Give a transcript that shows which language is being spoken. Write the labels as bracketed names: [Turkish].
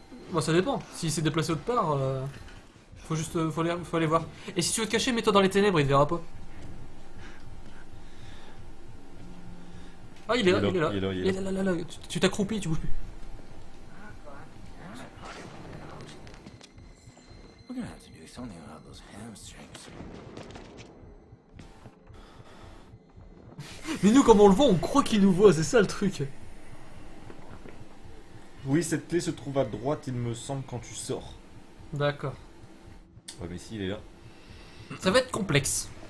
[French] Bon, ça dépend. S'il s'est déplacé autre part, faut juste faut aller voir. Et si tu veux te cacher, mets-toi dans les ténèbres, il te verra pas. Ah, il est là, il est là. Il est là. Tu t'accroupis, tu bouges plus. [English] We're gonna have to do something about those hamstrings. [French] Mais nous, comme on le voit, on croit qu'il nous voit, c'est ça le truc. Oui, cette clé se trouve à droite, il me semble, quand tu sors. D'accord. Ouais, mais si, il est là. Ça va être complexe.